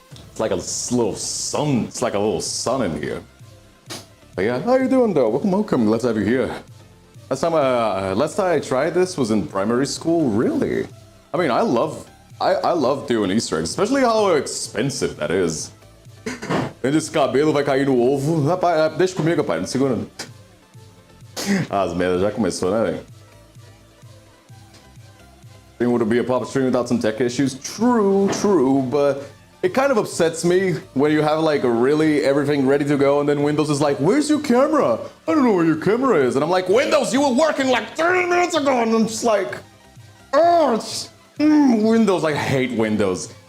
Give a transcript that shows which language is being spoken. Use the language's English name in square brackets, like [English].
[English] It's like a little sun. It's like a little sun in here. But yeah, how you doing though? Welcome. Glad to have you here. Last time I tried this was in primary school. Really? I mean, I love doing Easter eggs, especially how expensive that is. [Portuguese] Esse cabelo vai cair no ovo. Rapaz, deixa comigo, rapaz. Não segura. As merdas já começou, né, velho? [English] Think would it be a pop stream without some tech issues? True, but it kind of upsets me when you have like everything ready to go and then Windows is like, where's your camera? I don't know where your camera is. And I'm like, Windows, you were working like 30 minutes ago. And I'm just like, oh, Windows, I hate Windows.